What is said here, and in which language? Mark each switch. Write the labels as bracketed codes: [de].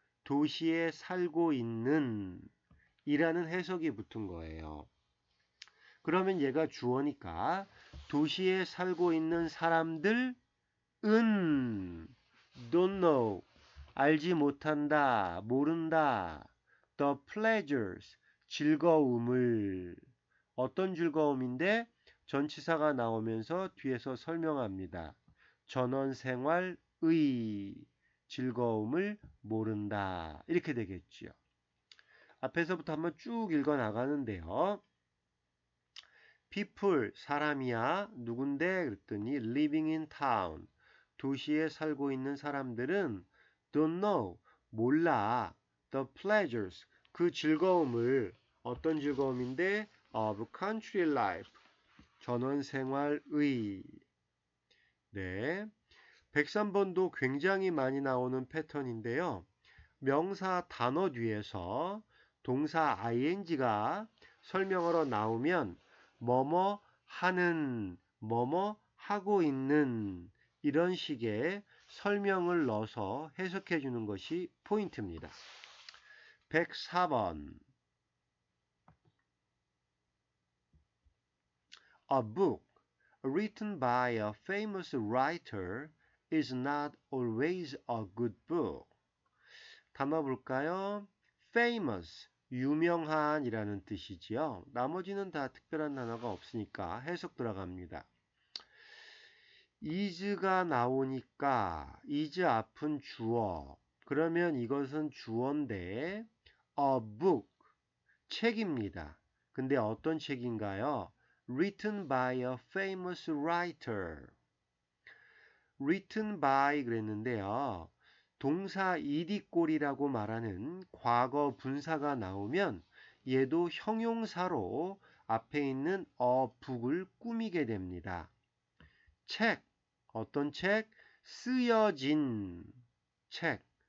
[ko] 도시에 살고 있는 이라는 해석이 붙은 거예요. 그러면 얘가 주어니까 도시에 살고 있는 사람들은 [en] don't know, [ko] 알지 못한다, 모른다. the pleasures, 즐거움을. 어떤 즐거움인데? 전치사가 나오면서 뒤에서 설명합니다. 전원생활의 즐거움을 모른다. 이렇게 되겠지요. 앞에서부터 한번 쭉 읽어 나가는데요. people, 사람이야. 누군데? 그랬더니 [en] living in town, [ko] 도시에 살고 있는 사람들은 [en] don't know, [ko] 몰라. [en] the pleasures, [ko] 그 즐거움을. 어떤 즐거움인데? [en] of country life, [ko] 전원생활의. 네. 103번도 굉장히 많이 나오는 패턴인데요. 명사 단어 뒤에서 동사 ing가 설명으로 나오면 뭐뭐 하는, 뭐뭐 하고 있는 이런 식의 설명을 넣어서 해석해 주는 것이 포인트입니다. [en] 104번 A book written by a famous writer is not always a good book. [ko] 단어 볼까요? famous, 유명한 이라는 뜻이지요. 나머지는 다 특별한 단어가 없으니까 해석 들어갑니다. is가 나오니까 is 앞은 주어. 그러면 이것은 주어인데 a book, 책입니다. 근데 어떤 책인가요? [en] written by a famous writer. written by [ko] 그랬는데요. 동사 이디꼴이라고 말하는 과거 분사가 나오면 얘도 형용사로 앞에 있는 a book을 꾸미게 됩니다. 책, 어떤 책? 쓰여진 책.